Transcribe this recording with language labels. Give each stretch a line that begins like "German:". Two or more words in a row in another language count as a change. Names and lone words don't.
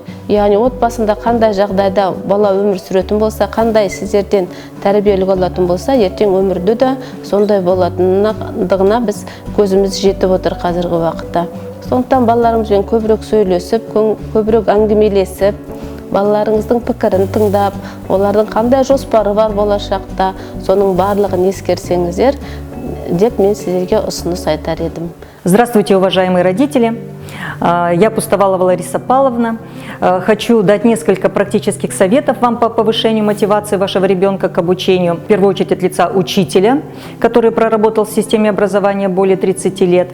Kazakh: Яғни отбасында қандай жағдайда бала өмір сүретін болса, қандай сіздерден тәрбиелік алатын болса, ертең өмірде де сондай болатындығына біз көзіміз жетіп отыр қазіргі уақытта. Сондықтан балаларымызбен көбірек сөйлесіп, көбірек әңгімелесіп, балаларыңыздың пікірін тыңдап, олардың қандай жоспары бар болашақта, соның барлығын ескерсеңіздер деп мен сіздерге ұсыныс айтар едім.
Russian: Здравствуйте, уважаемые родители! Я Пустовалова Лариса Павловна. Хочу дать несколько практических советов вам по повышению мотивации вашего ребенка к обучению. В первую очередь от лица учителя, который проработал в системе образования более 30 лет.